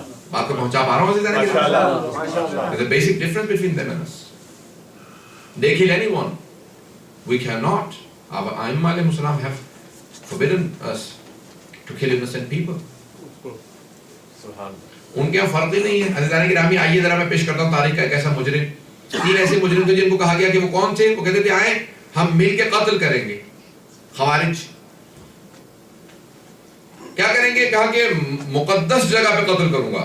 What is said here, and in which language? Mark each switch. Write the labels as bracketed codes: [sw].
[ur] بات کو پہنچا پا رہا ہوں عزیزان گرامی؟ [en] There's a basic difference between them and us. They kill anyone. We cannot. Our Aimma alayhi salam have forbidden us to kill innocent people. [ur] ان کے فرق ہی نہیں ہے. عزیزان گرامی آئیے ذرا میں پیش کرتا ہوں تاریخ کا ایک ایسا مجرم. 3 ایسے مجرم تھے جن کو کہا گیا کہ وہ کون تھے. وہ کہتے تھے آئیں ہم مل کے قتل کریں گے. خوارج کیا کریں گے؟ کہا کہ مقدس جگہ پہ قتل کروں گا.